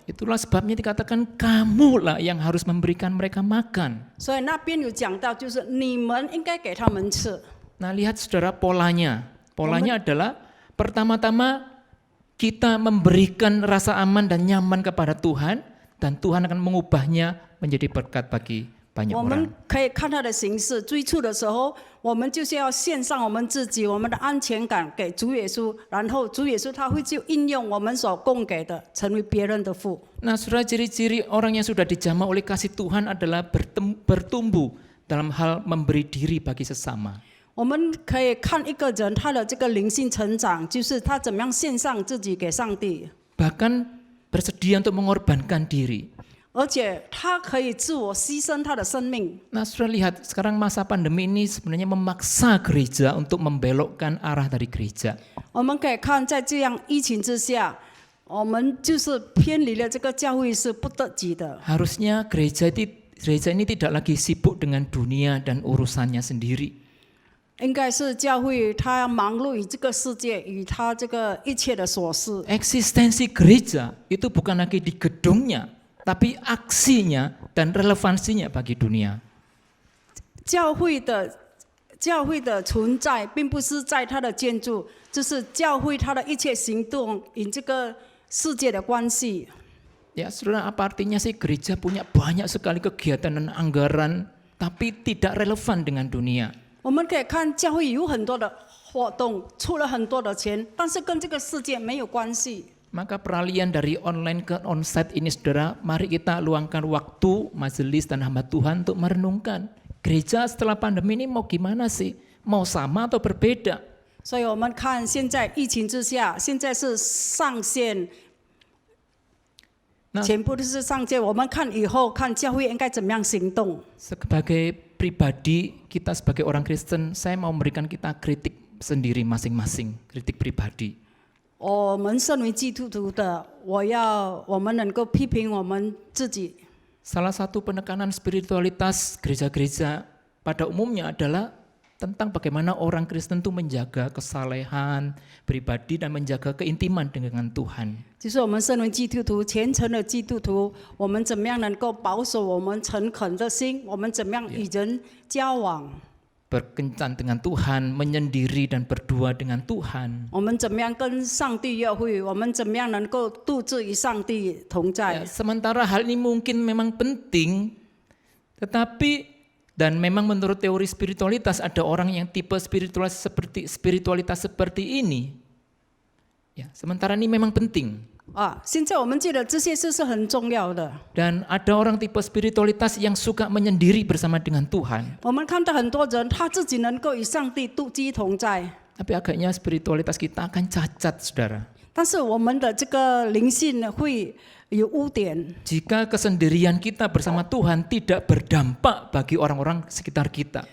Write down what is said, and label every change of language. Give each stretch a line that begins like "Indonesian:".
Indonesian: Itulah sebabnya dikatakan kamulah yang harus memberikan mereka makan.
Chinese: 所以那边有讲到，就是你们应该给他们吃。
Indonesian: Nah, lihat saudara polanya. Polanya adalah pertama-tama kita memberikan rasa aman dan nyaman kepada Tuhan, dan Tuhan akan mengubahnya menjadi berkat bagi banyak
Chinese: 我们
Indonesian: orang.
Chinese: 可以看他的形式，最初的时候，我们就是要献上我们自己，我们的安全感给主耶稣，然后主耶稣他会就应用我们所供给的，成为别人的父。
Indonesian: Nah, saudara, ciri-ciri orang yang sudah dijamah oleh kasih Tuhan adalah bertumbuh dalam hal memberi diri bagi sesama.
Chinese: 我们可以看一个人他的这个灵性成长，就是他怎么样献上自己给上帝，
Indonesian: Bahkan bersedia untuk mengorbankan diri.
Chinese: 而且他可以自我牺牲他的生命。
Indonesian: Nah, saudara lihat sekarang masa pandemi ini sebenarnya memaksa gereja untuk membelokkan arah dari gereja.
Chinese: 我们可以看在这样疫情之下，我们就是偏离了这个教会是不得己的。
Indonesian: Harusnya gereja ini tidak lagi sibuk dengan dunia dan urusannya sendiri.
Chinese: 应该是教会，他要忙碌于这个世界，与他这个一切的琐事。
Indonesian: Eksistensi gereja itu bukan lagi di gedungnya, tapi aksinya dan relevansinya bagi dunia.
Chinese: 教会的存在，并不是在它的建筑，就是教会它的一切行动与这个世界的关系。
Indonesian: Ya, saudara, apa artinya sih gereja punya banyak sekali kegiatan dan anggaran, tapi tidak relevan dengan dunia?
Chinese: 我们可以看教会有很多的活动，出了很多的钱，但是跟这个世界没有关系。
Indonesian: Maka peralihan dari online ke onsite ini saudara, mari kita luangkan waktu majelis dan hamba Tuhan untuk merenungkan. Gereja setelah pandemi ini mau gimana sih? Mau sama atau berbeda?
Chinese: 所以我们看现在疫情之下，现在是上线，全部都是上线。我们看以后看教会应该怎么样行动。
Indonesian: Sebagai pribadi, kita sebagai orang Kristen, saya mau memberikan kita kritik sendiri masing-masing, kritik pribadi.
Chinese: 我们身为基督徒的，我们能够批评我们自己。
Indonesian: Salah satu penekanan spiritualitas gereja-gereja pada umumnya adalah tentang bagaimana orang Kristen itu menjaga kesalehan pribadi dan menjaga keintiman dengan Tuhan.
Chinese: 就是我们身为基督徒，虔诚的基督徒，我们怎么样能够保守我们诚恳的心？我们怎么样与人交往？
Indonesian: Berkencan dengan Tuhan, menyendiri dan berdua dengan Tuhan.
Chinese: 我们怎么样跟上帝约会？我们怎么样能够独自与上帝同在？
Indonesian: Sementara hal ini mungkin memang penting, tetapi dan memang menurut teori spiritualitas ada orang yang tipe spiritualitas seperti ini. Ya, sementara ini memang penting.
Chinese: 现在我们觉得这些事是很重要的。
Indonesian: Dan ada orang tipe spiritualitas yang suka menyendiri bersama dengan Tuhan.
Chinese: 我们看到很多人他自己能够与上帝独居同在，
Indonesian: Tapi agaknya spiritualitas kita akan cacat, saudara.
Chinese: 但是我们的这个灵性呢会有污点。
Indonesian: Jika kesendirian kita bersama Tuhan tidak berdampak bagi orang-orang sekitar kita.